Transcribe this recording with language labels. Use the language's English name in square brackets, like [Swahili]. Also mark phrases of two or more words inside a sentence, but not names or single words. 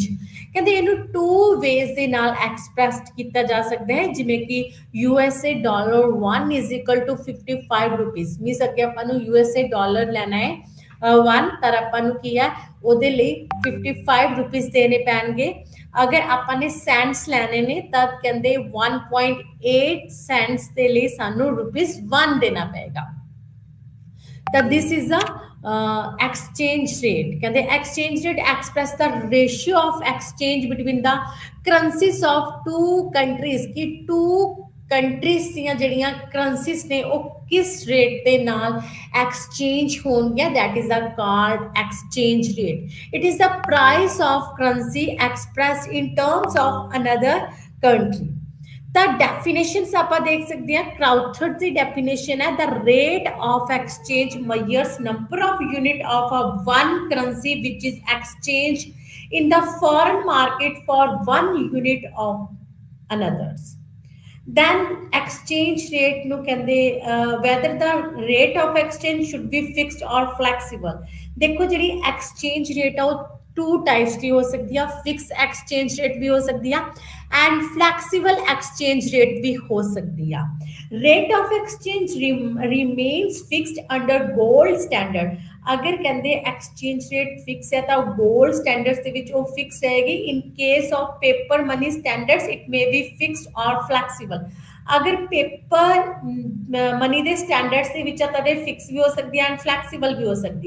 [Punjabi] ਕਹਿੰਦੇ ਇਹਨੂੰ [English] two ways [Punjabi] ਦੇ ਨਾਲ ਐਕਸਪ੍ਰੈਸ ਕੀਤਾ ਜਾ ਸਕਦਾ ਹੈ, ਜਿਵੇਂ ਕਿ USA ਡਾਲਰ 1 [English] is equal to 55 rupees, [Punjabi] ਮੀਨਸ ਅੱਗੇ ਆਪਾਂ ਨੂੰ USA ਡਾਲਰ ਲੈਣਾ ਹੈ 1, ਤਾਂ ਆਪਾਂ ਨੂੰ ਕੀ ਹੈ ਉਹਦੇ ਲਈ 55 ਰੁਪੀਜ਼ ਦੇਣੇ ਪੈਣਗੇ। ਅਗਰ ਆਪਾਂ ਨੇ ਸੈਂਟਸ ਲੈਣੇ ਨੇ ਤਾਂ ਕਹਿੰਦੇ 1.8 ਸੈਂਟਸ ਦੇ ਲਈ ਸਾਨੂੰ ਰੁਪੀਜ਼ 1 ਦੇਣਾ ਪਏਗਾ। [English] that this is the exchange rate, ਕਹਿੰਦੇ exchange rate express the ratio of exchange between the currencies of two countries, ਕਿ two countries [Punjabi] ਦੀਆਂ ਜਿਹੜੀਆਂ currencies ਨੇ ਉਹ ਕਿਸ rate ਦੇ ਨਾਲ exchange ਹੋਣਗੀਆਂ, [English] that is the called exchange rate. It is the price of currency expressed in terms of another country. [Punjabi] ਤਾਂ ਡੈਫੀਨੇਸ਼ਨਸ ਆਪਾਂ ਦੇਖ ਸਕਦੇ ਹਾਂ। ਕਰਾਊਥਰ ਦੀ ਡੈਫੀਨੇਸ਼ਨ ਹੈ, [English] the rate of exchange measures number of unit of a one currency which is exchanged in the foreign market for one unit of another's। then exchange rate [Punjabi] ਨੂੰ ਕਹਿੰਦੇ [English] whether the rate of exchange should be fixed or flexible। [Punjabi] ਦੇਖੋ ਜਿਹੜੀ [English] exchange rate [Punjabi] ਆ ਉਹ [English] two types [Punjabi] ਦੀ ਹੋ ਸਕਦੀ ਆ, [English] fixed exchange rate [Punjabi] ਵੀ ਹੋ ਸਕਦੀ ਆ and [English] flexible exchange rate [Punjabi] ਵੀ ਹੋ ਸਕਦੀ ਆ। [English] rate of exchange remains fixed under gold standard। [Punjabi] ਅਗਰ ਕਹਿੰਦੇ [English] exchange rate [Punjabi] ਫਿਕਸ ਹੈ ਤਾਂ [English] gold standards [Punjabi] ਦੇ ਵਿੱਚ ਉਹ ਫਿਕਸ ਰਹੇਗੀ। [English] in case of paper money standards it may be fixed or flexible. [Punjabi] ਅਗਰ [English] paper money [Punjabi] ਦੇ ਸਟੈਂਡਰਡਸ ਦੇ ਵਿੱਚ ਆ ਤਾਂ ਇਹ ਫਿਕਸ ਵੀ ਹੋ ਸਕਦੀ ਹੈ ਐਂਡ ਫਲੈਕਸੀਬਲ ਵੀ ਹੋ ਸਕਦੀ ਆ।